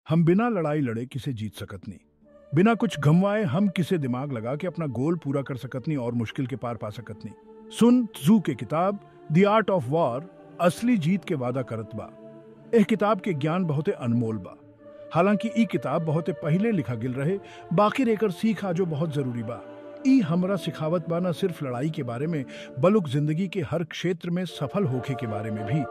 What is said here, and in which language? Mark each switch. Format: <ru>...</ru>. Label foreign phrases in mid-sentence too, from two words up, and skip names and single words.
<bho>हम बिना लड़ाई लड़े किसे जीत सकत नहीं। बिना कुछ गंवाए हम किसे दिमाग लगा के अपना गोल पूरा कर सकत नहीं और मुश्किल के पार पा सकत नहीं। सुन त्जू के किताब द आर्ट ऑफ वॉर असली जीत के वादा करत बा। एह किताब के ज्ञान बहुते अनमोल बा। हालांकि ई किताब बहुते पहले लिखा गिल रहे, बाकी रेकर सीख आजो बहुत जरूरी बा। ई हमरा सिखावत बा न सिर्फ लड़ाई के बारे में, बल्कि जिंदगी के हर क्षेत्र में सफल होखे के बारे में भी।</bho>